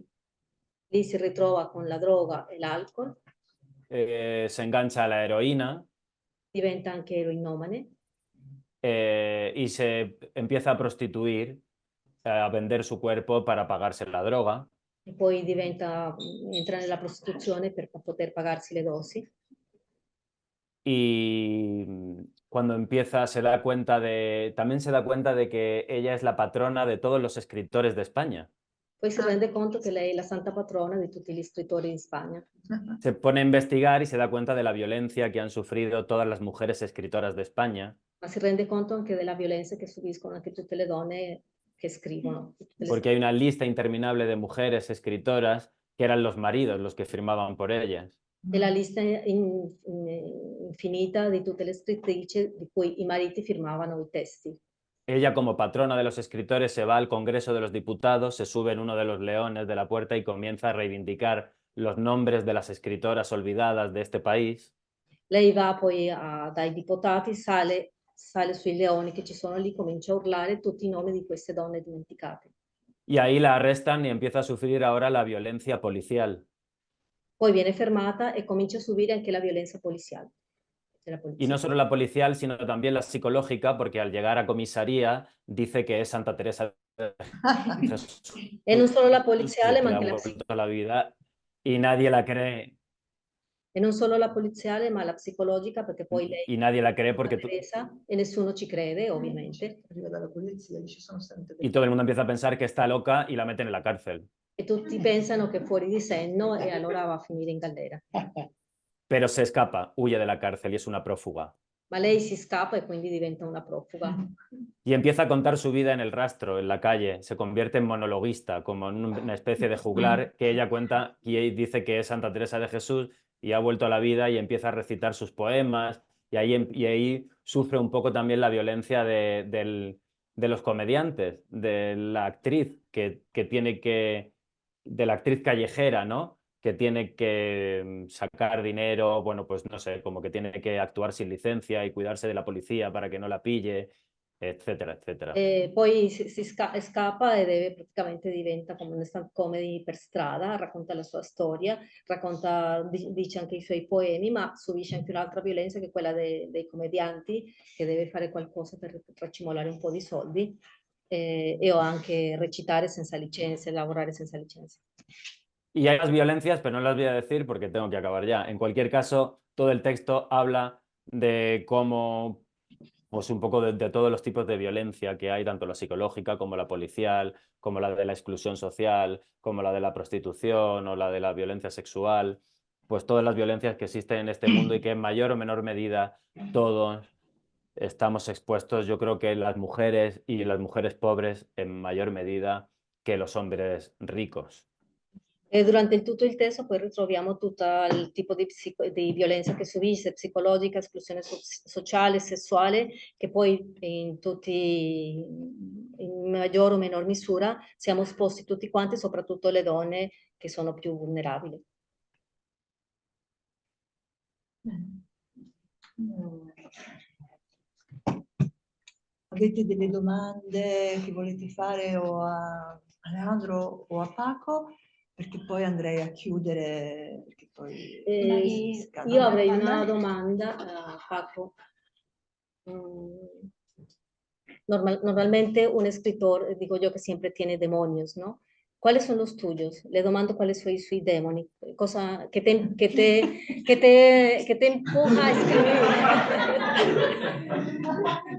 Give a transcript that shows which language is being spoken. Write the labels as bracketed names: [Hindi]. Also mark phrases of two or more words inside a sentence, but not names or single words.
[Italian] Lì si ritrova con la droga e l'alcol, [Spanish] Se engancha a la heroína. [Italian] diventa anche eroinomane. [Spanish] Y se empieza a prostituir, a vender su cuerpo para pagarse la droga. [Italian] E poi entra nella prostituzione per poter pagarsi le dosi. [Spanish] Y cuando empieza también se da cuenta de que ella es la patrona de todos los escritores de España. [Italian] Poi si rende conto che lei è la santa patrona di tutti gli scrittori in Spagna. [Spanish] Se pone a investigar y se da cuenta de la violencia que han sufrido todas las mujeres escritoras de España, [Italian] Ma si rende conto anche della violenza che subiscono anche tutte le donne che scrivono. Tutte le [Spanish] porque hay una lista interminable de mujeres escritoras que eran los maridos los que firmaban por ellas. [Italian] E la lista infinita di tutte le scrittrici di cui i mariti firmavano i testi. [Spanish] Ella, como patrona de los escritores, se va al Congreso de los Diputados, se sube en uno de los leones de la puerta y comienza a reivindicar los nombres de las escritoras olvidadas de este país. [Italian] Lei va poi dai deputati, sale sui leoni che ci sono lì, comincia a urlare tutti i nomi di queste donne dimenticate. [Spanish] Y ahí la arrestan y empieza a sufrir ahora la violencia policial. [Italian] Poi viene fermata e comincia a subire anche la violenza poliziale. [Spanish] Y no solo la policial, sino también la psicológica, porque al llegar a comisaría dice que es Santa Teresa de Jesús, [Italian] E non solo la [Spanish] que [Italian] poliziale, ma [Spanish] le ha [Italian] anche [Spanish] vuelto a la vida y nadie la cree. [Italian] E non solo la poliziale, ma la psicologica, perché poi lei [Spanish] Y nadie la cree porque [Italian] Teresa e nessuno ci crede, ovviamente. Arriva dalla polizia, dice sono Santa [Spanish] y todo el mundo empieza a pensar que está loca y la meten en la cárcel. [Italian] E tutti pensano che è fuori di senno e allora va a finire in galera. [Spanish] Pero se escapa, huye de la cárcel y es una prófuga. [Italian] Ma lei si scappa e quindi diventa una profuga. [Spanish] Y empieza a contar su vida en el rastro, en la calle. Se convierte en monologuista, como en una especie de juglar que ella cuenta y dice que es Santa Teresa de Jesús y ha vuelto a la vida y empieza a recitar sus poemas. Y ahí sufre un poco también la violencia de los comediantes, de la actriz de la actriz callejera, ¿no? Que tiene que sacar dinero, bueno, pues no sé, como que tiene que actuar sin licencia y cuidarse de la policía para que no la pille, etcétera, etcétera. [Italian] E poi scappa e praticamente diventa come una [English] stand comedy [Italian] per strada, racconta la sua storia, dice anche i suoi poemi, ma subisce anche un'altra violenza che è quella dei commedianti, che deve fare qualcosa per racimolare un po' di soldi, o anche recitare senza licenze, lavorare senza licenze. [Spanish] Y hay más violencias, pero no las voy a decir porque tengo que acabar ya. En cualquier caso, todo el texto habla de cómo, pues un poco de todos los tipos de violencia que hay, tanto la psicológica como la policial, como la de la exclusión social, como la de la prostitución o la de la violencia sexual, pues todas las violencias que existen en este mundo y que en mayor o menor medida todos estamos expuestos. Yo creo que las mujeres y las mujeres pobres en mayor medida que los hombres ricos. [Italian] E durante tutto il testo poi ritroviamo tutto il tipo di violenza che subisce, psicologica, esclusione sociale, sessuale, che poi in maggior o minor misura siamo esposti tutti quanti, soprattutto le donne che sono più vulnerabili. Avete delle domande che volete fare o a Alejandro o a Paco? Perché poi andrei a chiudere, perché poi Io avrei una domanda a Paco. [Spanish] Normalmente un escritor, digo yo que siempre tiene demonios, ¿no? ¿Cuáles son los tuyos? [Italian] Le domando [Spanish] cuáles son sus demonios, [Italian] cosa que te empuja a escribir.